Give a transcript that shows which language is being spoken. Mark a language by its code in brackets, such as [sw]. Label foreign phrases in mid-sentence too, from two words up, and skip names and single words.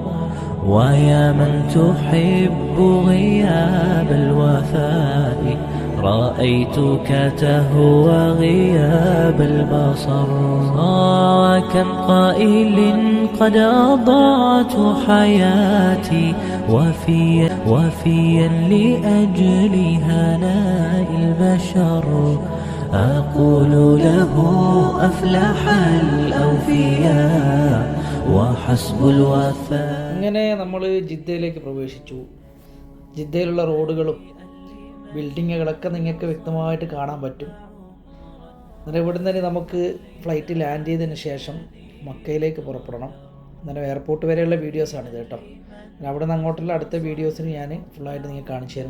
[ar] ويا من تحب غياب الوفاء رأيتك تهوى غياب البصر كم قائل قد أضعت حياتي وفيا لأجل هناء البشر أقول له أفلح الأوفياء وحسب الوفاء. [ml] ഇങ്ങനെ നമ്മൾ ജിദ്ദയിലേക്ക് പ്രവേശിച്ചു. ജിദ്ദയിലുള്ള റോഡുകളും ബിൽഡിങ്ങുകളൊക്കെ നിങ്ങൾക്ക് വ്യക്തമായിട്ട് കാണാൻ പറ്റും. അന്നേരം ഇവിടെ നിന്ന് നമുക്ക് ഫ്ലൈറ്റ് ലാൻഡ് ചെയ്തതിന് ശേഷം മക്കയിലേക്ക് പുറപ്പെടണം. അന്നേരം എയർപോർട്ട് വരെയുള്ള വീഡിയോസാണിത് കേട്ടോ. അവിടെ നിന്ന് അങ്ങോട്ടുള്ള അടുത്ത വീഡിയോസിന് ഞാൻ ഫുള്ളായിട്ട് നിങ്ങൾക്ക് കാണിച്ചു തരും.